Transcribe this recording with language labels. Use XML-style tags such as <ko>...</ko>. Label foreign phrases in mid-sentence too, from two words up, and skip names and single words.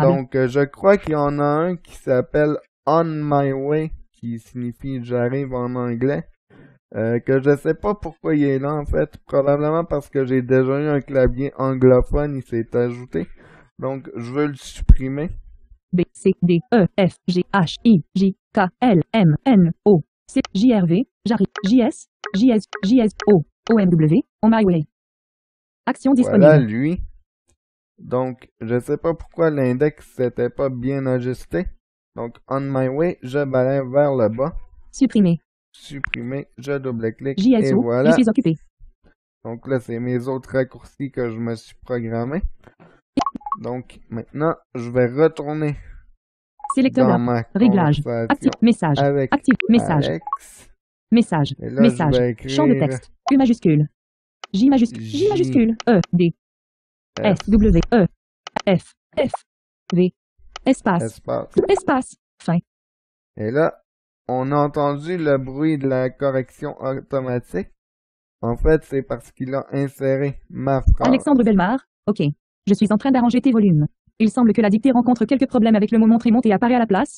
<fr>Donc, je crois qu'il y en a un qui s'appelle On My Way, qui signifie j'arrive en anglais. Que je sais pas pourquoi il est là, en fait. Probablement parce que j'ai déjà eu un clavier anglophone, il s'est ajouté. Donc, je veux le supprimer. B, C, D, E, F, G, H, I, J, K, L, M, N, O, C, J, R, V, j'arrive, J, S, J, S, J, S, O, OMW, On My Way. Action disponible. Voilà lui. Donc, je sais pas pourquoi l'index n'était pas bien ajusté. Donc, On My Way, je balaye vers le bas. Supprimer. Supprimer, je double-clique JSO, et voilà. je suis occupé. Donc là, c'est mes autres raccourcis que je me suis programmé. Donc, maintenant, je vais retourner Sélecteur dans d'app. ma Réglage. conversation Actif. Message. avec Actif. Message. Alex. Message. Et là, Message. je vais écrire Champ de texte. U majuscule. J majuscule. J majuscule. E. D. S. W. E. F. F. V. Espace. Espace. Espace. Fin. Et là, on a entendu le bruit de la correction automatique. En fait, c'est parce qu'il a inséré ma phrase. Alexandre Belmar. OK. Je suis en train d'arranger tes volumes. Il semble que la dictée rencontre quelques problèmes avec le mot montre et monte et apparaît à la place.</fr>